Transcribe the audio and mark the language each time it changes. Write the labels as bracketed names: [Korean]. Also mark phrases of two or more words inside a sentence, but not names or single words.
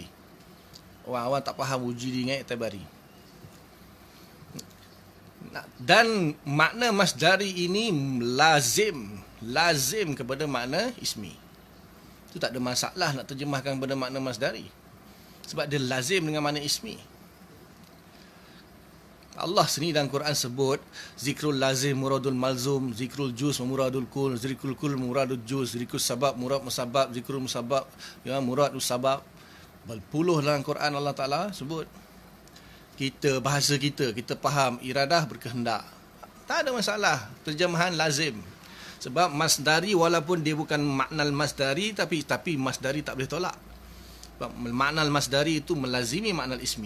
[Malay] Orang tak faham wujudi dengan iktibari. Dan makna masdari ini lazim kepada makna ismi. Itu tak ada masalah nak terjemahkan kepada makna masdari. Sebab dia lazim dengan makna ismi. [Arabic] Allah sendiri dalam Quran sebut ذكر اللازم مراد الملزوم، ذكر الجزء مراد الكل، ذكر الكل مراد الجزء، ذكر السبب مراد المسبب، ذكر المسبب مراد السبب. [Malay] Berpuluh dalam Quran Allah Ta'ala sebut. Bahasa kita faham iradah berkehendak. Tak ada masalah, terjemahan lazim. Sebab masdari walaupun dia bukan makna masdari, tapi masdari tak boleh tolak. Sebab makna masdari itu melazimi makna ismi.